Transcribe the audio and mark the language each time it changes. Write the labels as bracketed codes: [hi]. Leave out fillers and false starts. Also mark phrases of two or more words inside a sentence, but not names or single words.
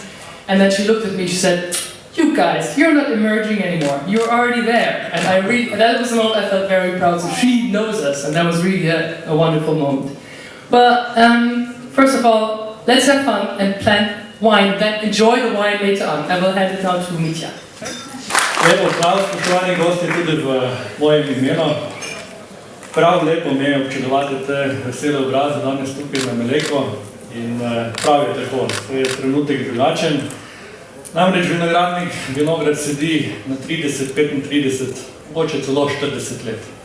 [en] And then she looked at me, she said, you guys, you're not emerging anymore. You're already there. And that was a moment I felt very proud. So she knows us, and that was really a wonderful moment. But first of all, let's have fun and plant wine, then enjoy the wine later on. I will hand it now to Mitja. [sl] Lepo zdrav, spoštovani gosti, tudi v mojem imenu. Prav lepo mi je občudovati te vesele obraze danes tukaj na Meleku in prav je tako, to je trenutek drugačen. Namreč vinograd sedi na 30, 35, mogoče celo 40 let.